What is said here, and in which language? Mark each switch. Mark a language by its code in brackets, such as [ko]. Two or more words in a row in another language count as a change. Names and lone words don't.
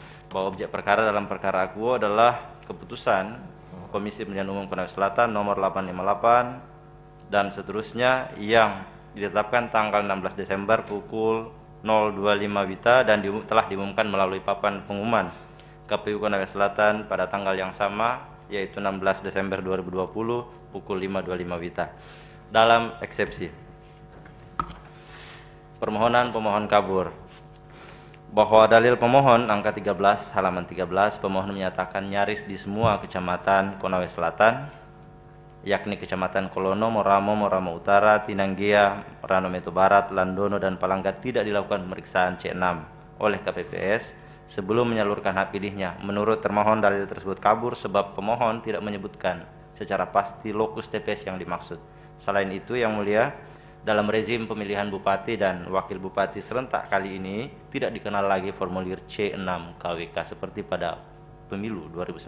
[id] Bahwa objek perkara dalam perkara akuo adalah keputusan Komisi Pemilihan Umum Konawe Selatan nomor 858 dan seterusnya yang ditetapkan tanggal 16 Desember pukul 025 WITA dan telah diumumkan melalui papan pengumuman KPU Konawe Selatan pada tanggal yang sama, yaitu 16 Desember 2020 pukul 5.25 WITA. Dalam eksepsi permohonan pemohon kabur, bahwa dalil pemohon angka 13 halaman 13 pemohon menyatakan nyaris di semua kecamatan Konawe Selatan, yakni kecamatan Kolono, Moramo, Moramo Utara, Tinanggea, Ranometo Barat, Landono dan Palanggat tidak dilakukan pemeriksaan C6 oleh KPPS sebelum menyalurkan hak pilihnya. Menurut termohon dalil tersebut kabur sebab pemohon tidak menyebutkan secara pasti lokus TPS yang dimaksud. Selain itu, Yang Mulia, dalam rezim pemilihan Bupati dan Wakil Bupati serentak kali ini tidak dikenal lagi formulir C6 KWK seperti pada pemilu 2019.